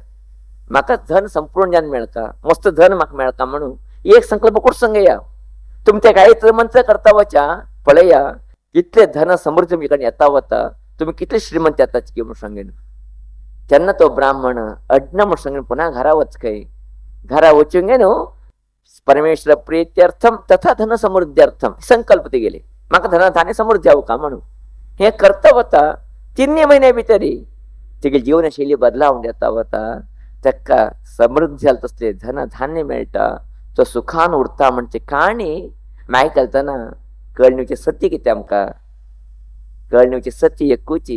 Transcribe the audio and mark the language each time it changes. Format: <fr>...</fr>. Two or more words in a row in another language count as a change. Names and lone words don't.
<kok>म्हाका धन संपूर्ण ज्ञान मेळटा, मस्त धन म्हाका मेळटा म्हणून एक संकल्प करून सांगया. तुमी ते गायत्री मंत्र करता वचा पळया कितले धन समृद्धी तुमचे कडेन येता वता, तुमी कितले श्रीमंत येताच की म्हणून सांगेन. तेन्ना तो ब्राह्मण अड्न म्हणून सांगेन पुन्हा घरा वच खंय. घरा वचूंक न्हू</kok> <sa>परमेश्वर प्रित्यर्थम तथा धन समृद्ध्यर्थम</sa> <kok>संकल्प ते गेले. म्हाका धन धान्य समृद्धी जावं का म्हणून हे करता वता 3 म्हयने भितरी तेगे जीवनशैली बदलावून येता वता. ताका समृद्धी जाल तसले धन धान्य मेळटा, तो सुखान उरता म्हणजे काणी आयकतना कळणेवचें सत्य कितें आमकां कळणेवचें सत्य एकूची.</kok>